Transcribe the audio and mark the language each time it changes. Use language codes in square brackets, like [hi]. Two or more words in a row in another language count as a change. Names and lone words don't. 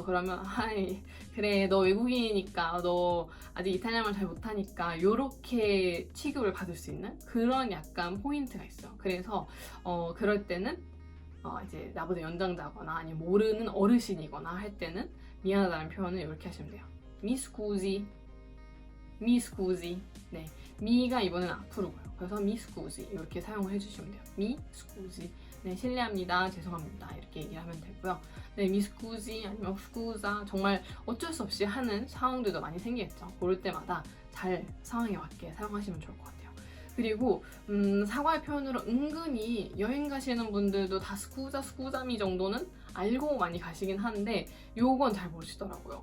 [ko] 그러면 그래 너 외국인이니까 너 아직 이탈리아말 잘 못하니까 요렇게 취급을 받을 수 있는 그런 약간 포인트가 있어요. 그래서 그럴 때는 이제 나보다 연장자거나 아니면 모르는 어르신이거나 할 때는 미안하다는 표현을 이렇게 하시면 돼요. [it] Mi scusi, mi scusi. [ko] 네, 미가 이번엔 앞으로고요. 그래서 [it] mi scusi [ko] 이렇게 사용을 해주시면 돼요. [it] mi scusi. [ko] 네, 실례합니다. 죄송합니다. 이렇게 얘기를 하면 되고요. 네, [it] mi scusi [ko] 아니면 scusa 정말 어쩔 수 없이 하는 상황들도 많이 생기겠죠. 그럴 때마다 잘 상황에 맞게 사용하시면 좋을 것 같아요. 그리고 사과의 표현으로 은근히 여행 가시는 분들도 다 [it] scusa, scusami [ko] 정도는 알고 많이 가시긴 하는데 요건 잘 모르시더라고요.